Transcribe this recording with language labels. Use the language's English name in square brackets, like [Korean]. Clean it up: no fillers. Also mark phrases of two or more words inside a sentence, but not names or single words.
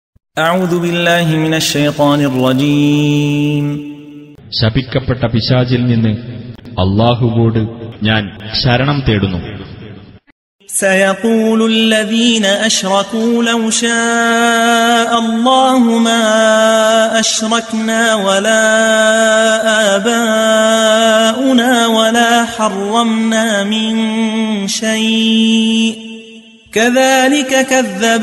[Arabic] أعوذ بالله من الشيطان الرجيم. [Malayalam] ശപിക്കപ്പെട്ട പിശാചിൽ നിന്ന് അല്ലാഹുവോട് ഞാൻ ശരണം തേടുന്നു. [Arabic] سيقول الذين أشركوا لو شاء الله ما أشركنا ولا آباؤنا ولا حرمنا من شيء كذلك كذب